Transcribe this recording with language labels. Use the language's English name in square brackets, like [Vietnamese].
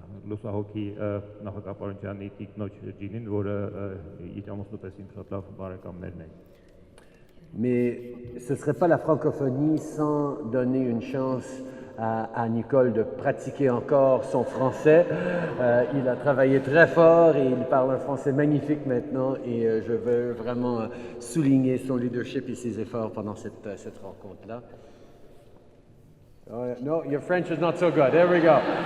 [Armenian] լուսահոգի նախագահապարությունյանի տիկնոջ Ջինին, որը իր ամուսնու պես իմ շատ լավ բարեկամներն են։ [French] Mais ce ne serait pas la francophonie sans donner une chance à Nicole de pratiquer encore son français. Il a travaillé très fort et il parle un français magnifique maintenant et je veux vraiment souligner son leadership et ses efforts pendant cette rencontre-là. [English] No, your French is not so good. There we go.